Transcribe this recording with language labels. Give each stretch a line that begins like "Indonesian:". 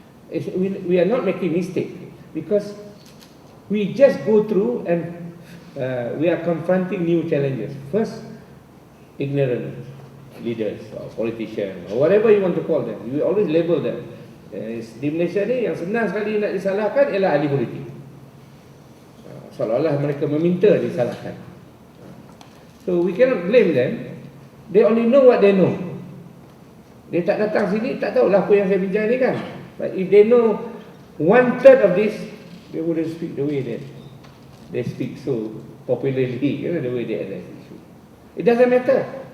English: We are not making mistake, because we just go through and we are confronting new challenges. First, ignorant leaders or politicians or whatever you want to call them, you always label them.
Malay: Di Malaysia ni yang senang sekali nak disalahkan ialah ahli politik. Seolah-olah mereka meminta disalahkan.
English: So we cannot blame them. They only know what they know.
Malay: Dia tak datang sini, tak tahulah apa yang saya bincang ni kan.
English: But if they know 1/3 of this, they wouldn't speak the way that they speak so popularly, the way they address the issue. It doesn't matter.